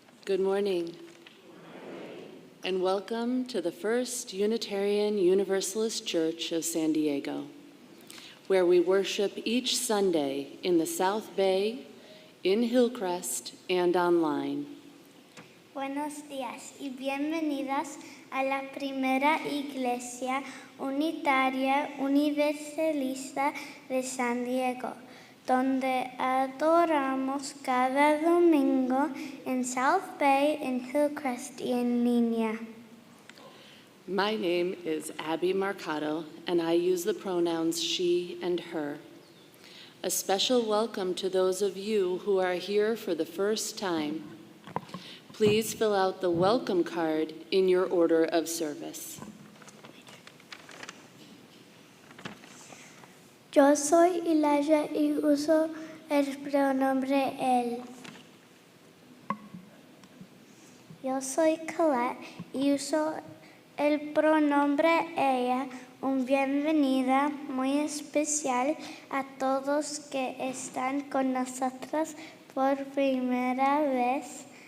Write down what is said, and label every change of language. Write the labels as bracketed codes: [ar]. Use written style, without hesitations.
[en] Good morning, and welcome to the First Unitarian Universalist Church of San Diego, where we worship each Sunday in the South Bay, in Hillcrest, and online. [es] Buenos días y bienvenidas a la primera iglesia unitaria universalista de San Diego, donde adoramos cada domingo en South Bay, en Hillcrest y en línea. [en] My name is Abby Marcato, and I use the pronouns she and her. A special welcome to those of you who are here for the first time. Please fill out the welcome card in your order of service. [es] Yo soy Elijah y uso el pronombre él. Yo soy Colette y uso el pronombre ella. Una bienvenida muy especial a todos que están con nosotros por primera vez.